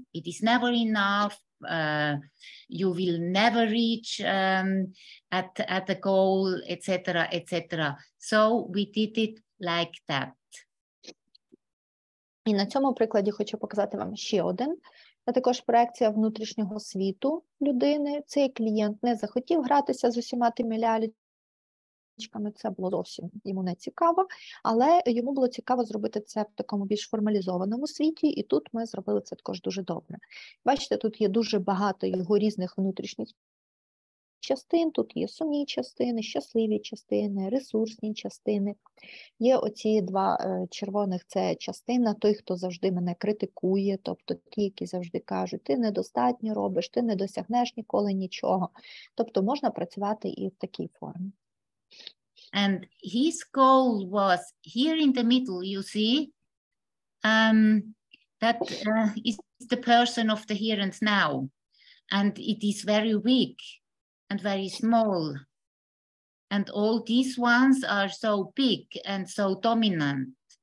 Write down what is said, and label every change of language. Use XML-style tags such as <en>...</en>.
<en>It is never enough. You will never reach at the goal, etc., etc. So we did it like that.</en> <uk>І на цьому прикладі хочу показати вам ще один. Це також проекція внутрішнього світу людини. Цей клієнт не захотів гратися з усіма тими лялечками, це було зовсім йому не цікаво, але йому було цікаво зробити це в такому більш формалізованому світі, і тут ми зробили це також дуже добре. Бачите, тут є дуже багато його різних внутрішніх частин, тут є сумні частини, щасливі частини, ресурсні частини. Є оці два червоних, це частина, той, хто завжди мене критикує, тобто ті, які завжди кажуть, ти недостатньо робиш, ти не досягнеш ніколи нічого. Тобто можна працювати і в такій формі.</uk> <en>And his goal was here in the middle, you see, that is the person of the here and now. And it is very weak and very small. And all these ones are so big and so dominant.</en>